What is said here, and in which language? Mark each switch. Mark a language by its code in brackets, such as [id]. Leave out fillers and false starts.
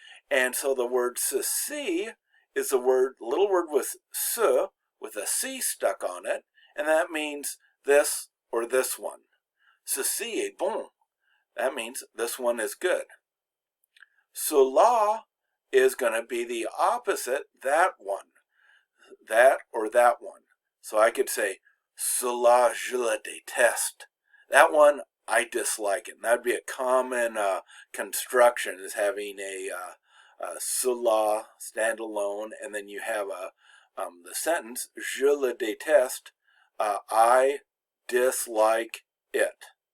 [en] And so the word ceci is the little word with ce, with a C stuck on it, and that means this or this one. [fr] Ceci est bon. [en] That means this one is good. Cela is going to be the opposite, that one. That or that one. So I could say, [fr] cela je le déteste. [en] That one, I dislike it. And that would be a common construction, is having a cela standalone, and then you have the sentence, [fr] je le déteste, [en] I dislike it.